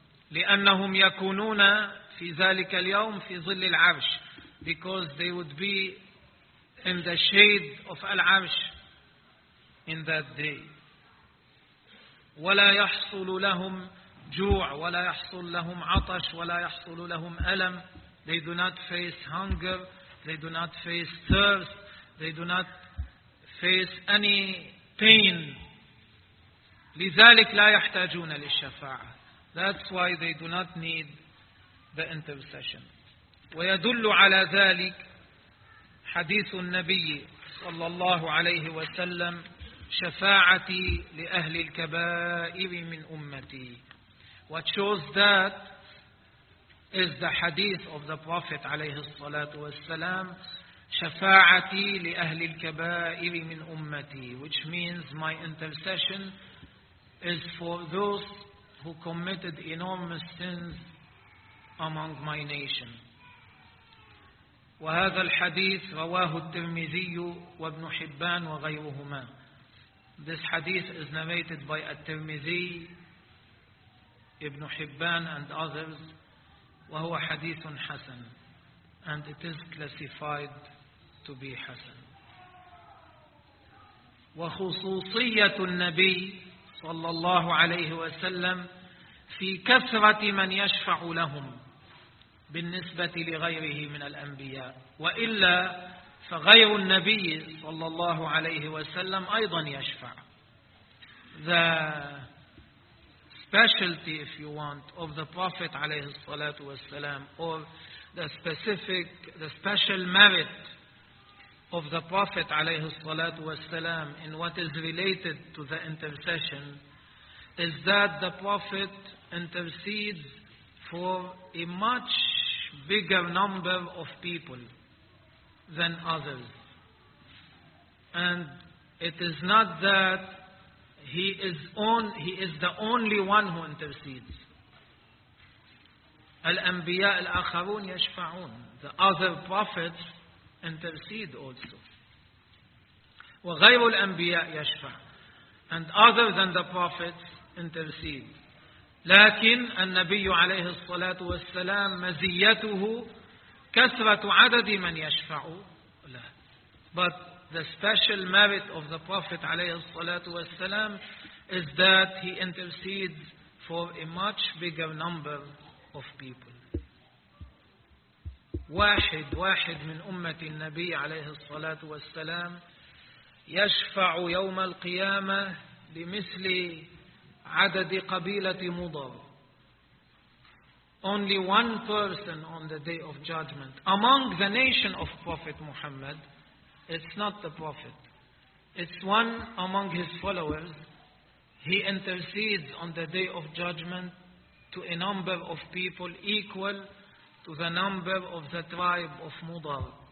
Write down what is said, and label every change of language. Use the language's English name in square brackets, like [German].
[Arabic] لأنهم يكونون في ذلك اليوم في ظل العرش. [English] Because they would be in the shade of العرش in that day. [Arabic] ولا يحصل لهم جوع ولا يحصل لهم عطش ولا يحصل لهم ألم. [English] They do not face hunger. They do not face thirst. They do not face any pain. [Arabic] لذلك لا يحتاجون للشفاعة. [English] That's why they do not need the intercession. [Arabic] ويدل على ذلك حديث النبي صلى الله عليه وسلم شفاعتي لأهل الكبائر من أمتي. [English] What shows that is the hadith of the Prophet [Arabic] عليه الصلاة والسلام شفاعتي لأهل الكبائر من أمتي, [English] which means my intercession is for those who committed enormous sins among my nation. [Arabic] وهذا الحديث رواه الترمذي وابن حبان وغيرهما. [English] This hadith is narrated by At-Tirmidhi, Ibn Hibban and others. [Arabic] وهو حديث حسن. [English] And it is classified to be حسن. [Arabic] وخصوصية النبي صلى الله عليه وسلم في كثرة من يشفع لهم بالنسبة لغيره من الأنبياء. وإلا فغير النبي صلى الله عليه وسلم أيضا يشفع. [English] The specialty, if you want, of the Prophet [Arabic] عليه الصلاة والسلام, [English] or the special merit of the Prophet عليه الصلاة والسلام in what is related to the intercession, is that the Prophet intercedes for a much bigger number of people than others. And it is not that he is the only one who intercedes. [Arabic] الأنبياء الآخرون يشفعون. [English] The other prophets intercede also. [Arabic] وغير الأنبياء يشفع. [English] And other than the prophets intercede. [Arabic] لكن النبي عليه الصلاة والسلام مزيته كثرة عدد من يشفع له. [English] But the special merit of the Prophet [Arabic] عليه الصلاة والسلام [English] is that he intercedes for a much bigger number of people. [Arabic] واحد من أمة النبي عليه الصلاة والسلام يشفع يوم القيامة لمثل عدد قبيلة مضر. [English] Only one person on the day of judgment among the nation of Prophet Muhammad, it's not the Prophet, it's one among his followers, he intercedes on the day of judgment to a number of people equal to the number of the tribe of Mudar.